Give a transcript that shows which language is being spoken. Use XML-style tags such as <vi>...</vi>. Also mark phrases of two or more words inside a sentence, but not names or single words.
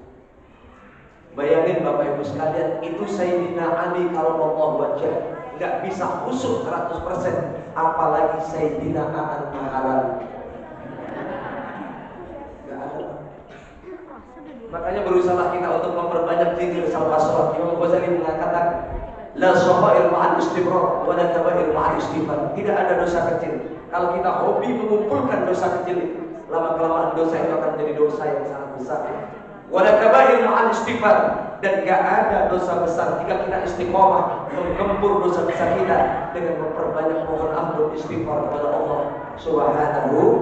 <id>Bayangin Bapak Ibu sekalian, itu Sayyidina Ali</id> <ar>كرم الله وجهه</ar> <id>nggak bisa khusyuk 100%, apalagi Sayyidina Anas Mahalal. Nggak ada. Makanya berusaha kita untuk memperbanyak zikir selepas sholat. Imam Ghazali mengatakan,</id> <ar>لا صغيرة مع الإصرار ولا كبيرة مع الاستغفار.</ar> <id>Tidak ada dosa kecil. Kalau kita hobi mengumpulkan dosa kecil, lama-kelamaan dosa itu akan menjadi dosa yang sangat besar.</id> <ar>ولا كبيرة مع الاستغفار.</ar> <id>Dan gak ada dosa besar jika kita istiqomah menggempur dosa besar kita dengan memperbanyak mohon ampun istighfar kepada Allah Subhanahu.</id>